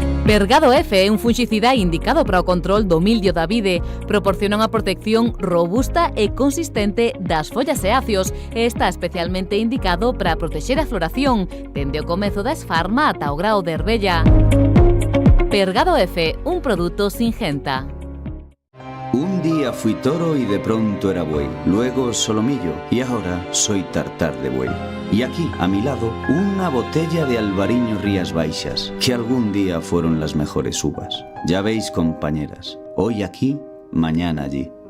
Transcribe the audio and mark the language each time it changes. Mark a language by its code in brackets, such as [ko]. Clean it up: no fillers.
[gl] Pergado F é un funxicida indicado para o control do mildio da vide. Proporciona unha protección robusta e consistente das follas e acios e está especialmente indicado para protexer a floración, dende o comezo da esfarma ata o grao de herbella. Pergado F, un produto Singenta. [es] Un día fui toro y de pronto era buey, luego solomillo y ahora soy tartar de buey. Y aquí, a mi lado, una botella de Albariño Rías Baixas, que algún día fueron las mejores uvas. Ya veis, compañeras, hoy aquí, mañana allí.